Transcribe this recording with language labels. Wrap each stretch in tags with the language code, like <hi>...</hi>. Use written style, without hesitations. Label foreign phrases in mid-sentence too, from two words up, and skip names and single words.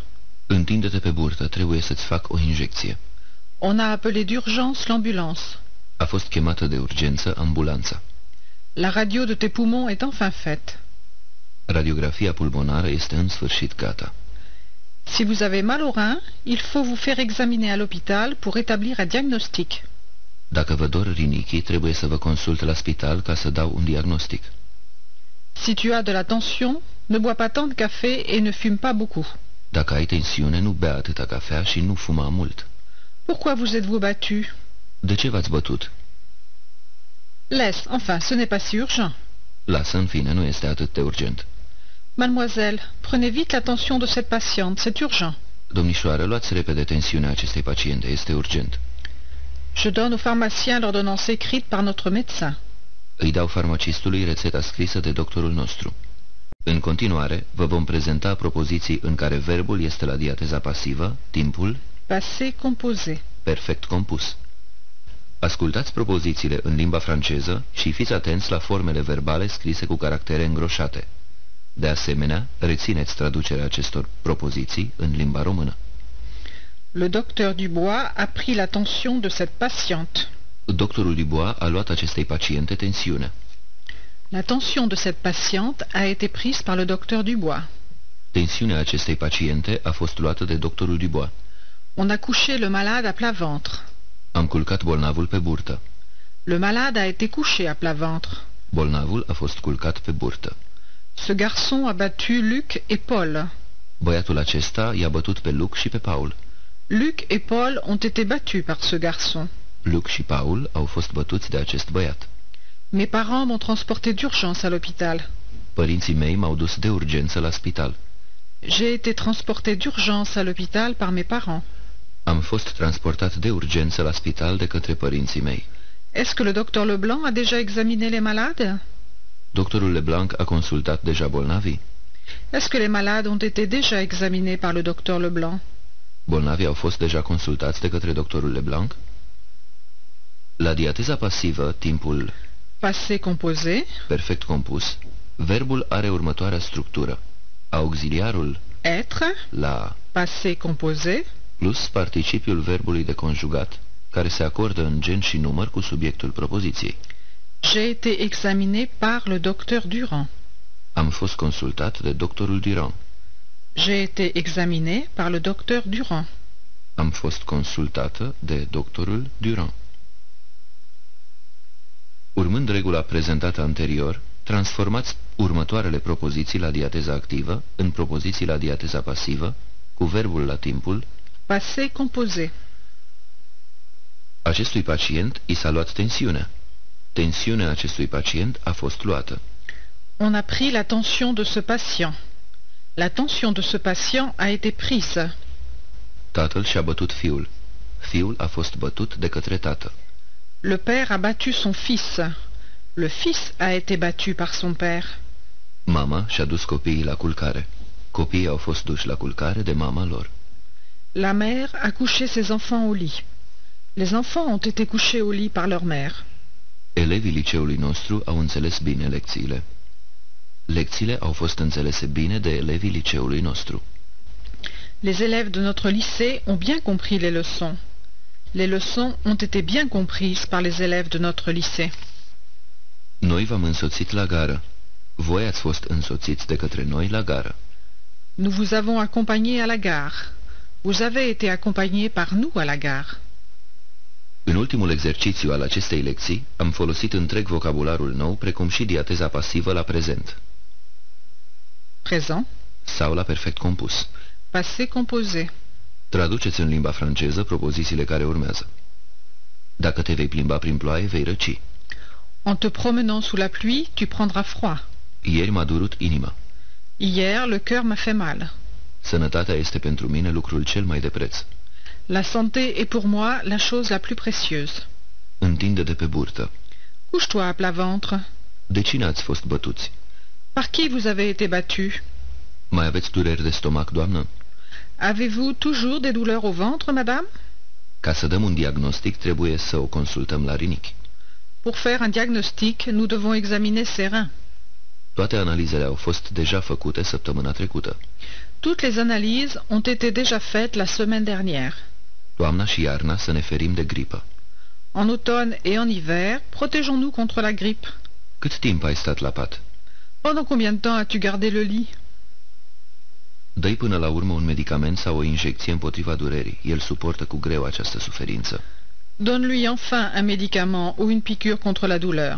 <ro>Întinde-te pe burtă, trebuie să-ți fac o injecție.</ro> <fr>On a appelé d'urgence l'ambulance.</fr> <ro>A fost chemată de urgență ambulanța.</ro> <fr>La radio de tes poumons est enfin faite.</fr> <ro>Radiografia pulmonară este în sfârșit gata.</ro> <fr>Si vous avez mal au rein, il faut vous faire examiner à l'hôpital pour établir un diagnostic.</fr> <ro>Dacă vă dor rinichii, trebuie să vă consult la spital ca să dau un diagnostic.</ro> <fr>Si tu as de la tension, ne bois pas tant de café et ne fume pas beaucoup.</fr> <ro>Dacă ai tensiune, nu bea atâta cafea și nu fuma mult.</ro> <fr>Pourquoi vous êtes-vous battu?</fr> <ro>De ce v-ați bătut?</ro> <fr>Laisse, enfin, ce n'est pas si urgent.</fr> <ro>Lasă, în fine, nu este atât de urgent.</ro> <fr>Mademoiselle, prenez vite la tension de cette patiente, c'est urgent.</fr> <ro>Domnișoară, luați repede tensiunea acestei paciente, este urgent.</ro> <fr>Je donne au pharmacien l'ordonnance écrite par notre médecin.</fr> <ro>Îi dau farmacistului rețeta scrisă de doctorul nostru. În continuare, vă vom prezenta propoziții în care verbul este la diateza pasivă, timpul</ro> <fr>Passé composé.</fr> <ro>perfect compus. Ascultați propozițiile în limba franceză și fiți atenți la formele verbale scrise cu caractere îngroșate. De asemenea, rețineți traducerea acestor propoziții în limba română.</ro> <fr>Le docteur Dubois a pris la tension de cette patiente.</fr> <ro>Doctorul Dubois a luat acestei paciente tensiunea.</ro> <fr>La tension de cette patiente a été prise par le docteur Dubois.</fr> <ro>Tensiunea acestei paciente a fost luată de doctorul Dubois.</ro> <fr>On a couché le malade à plat ventre.</fr> <ro>Am culcat bolnavul pe burtă.</ro> <fr>Le malade a été couché à plat ventre.</fr> <ro>Bolnavul a fost culcat pe burtă.</ro> <fr>Ce garçon a battu Luc et Paul.</fr> <ro>Băiatul acesta i-a bătut pe Luc și pe Paul.</ro> <fr>Luc et Paul ont été battus par ce garçon.</fr> <ro>Luc și Paul au fost bătuți de acest băiat.</ro> <fr>Mes parents m'ont transporté d'urgence à l'hôpital.</fr> <ro>Părinții mei m-au dus de urgență la spital.</ro> <fr>J'ai été transporté d'urgence à l'hôpital par mes parents.</fr> <ro>Am fost transportat de urgență la spital de către părinții mei.</ro> <fr>Est-ce que le docteur Leblanc a déjà examiné les malades?</fr> <ro>Doctorul Leblanc a consultat deja bolnavii?</ro> <fr>Est-ce que les malades ont été déjà examinés par le docteur Leblanc?</fr> <ro>Bolnavii au fost deja consultați de către doctorul Leblanc? La diateza pasivă, timpul</ro> <fr>Passé composé,</fr> <ro>perfect compus, verbul are următoarea structură. Auxiliarul être, la</ro> <fr>passé composé,</fr> <ro>plus participiul verbului de conjugat, care se acordă în gen și număr cu subiectul propoziției.</ro> <fr>j'ai été examiné par le docteur Durand.</fr> <ro>Am fost consultat de doctorul Durand.</ro> <fr>J'ai été examiné par le docteur Durand.</fr> <ro>Am fost consultată de doctorul Durand. Urmând regula prezentată anterior, transformați următoarele propoziții la diateza activă în propoziții la diateza pasivă, cu verbul la timpul.</ro> <fr>Passé composé.</fr> <ro>Acestui pacient i s-a luat tensiunea. Tensiunea acestui pacient a fost luată.</ro> <fr>On a pris la tension de ce patient. La tension de ce patient a été prise.</fr> <ro>Tatăl și-a bătut fiul. Fiul a fost bătut de către tată.</ro> <fr>Le père a battu son fils. Le fils a été battu par son père.</fr> <ro>Mama și-a dus copiii la culcare. Copiii au fost duși la culcare de mama lor.</ro> <fr>La mère a couché ses enfants au lit. Les enfants ont été couchés au lit par leur mère.</fr> <ro>Elevii liceului nostru au înțeles bine lecțiile. Lecțiile au fost înțelese bine de elevii liceului nostru.</ro> <fr>Les élèves de notre lycée ont bien compris les leçons. Les leçons ont été bien comprises par les élèves de notre lycée.</fr> <ro>Noi v-am însoțit la gară. Voi ați fost însoțiți de către noi la gară.</ro> <fr>Nous vous avons accompagnés à la gare. Vous avez été accompagnés par nous à la gare.</fr> <ro>În ultimul exercițiu al acestei lecții am folosit întreg vocabularul nou, precum și diateza pasivă la prezent Présent, sau la perfect compus.</ro> <fr>passé composé.</fr> <ro>Traduceți în limba franceză propozițiile care urmează. Dacă te vei plimba prin ploaie, vei răci.</ro> <fr>En te promenant sous la pluie, tu prendras froid.</fr> <ro>Ieri m-a durut inima.</ro> <fr>Hier, le cœur m'a fait mal.</fr> <ro>Sănătatea este pentru mine lucrul cel mai de preț.</ro> <fr>La santé est pour moi la chose la plus précieuse.</fr> <ro>Întinde de pe burtă.</ro> <fr>Couche-toi à plat ventre.</fr> <ro>De cine ați fost bătuți?</ro> <fr>Par qui vous avez été battu?</fr> <ro>Mai aveți dureri de stomac, doamnă?</ro> <fr>Avez-vous toujours des douleurs au ventre, madame?</fr> <ro>Ca să dăm un diagnostic, trebuie să o consultăm la rinichi.</ro> <fr>Pour faire un diagnostic, nous devons examiner ses reins.</fr> <ro>Toate analizele au fost deja făcute săptămâna trecută.</ro> <fr>Toutes les analyses ont été déjà faites la semaine dernière.</fr> <ro>Toamna și iarna să ne ferim de gripă.</ro> <fr>En automne et en hiver, protégeons-nous contre la grippe.</fr> <ro>Cât timp ai stat la pat?</ro> <fr>Pendant combien de temps as-tu gardé le lit?</fr> <ro>Dă-i până la urmă un medicament sau o injecție împotriva durerii. El suportă cu greu această suferință.</ro> <fr>Donne-lui enfin un médicament ou une piqûre contre la douleur.</fr>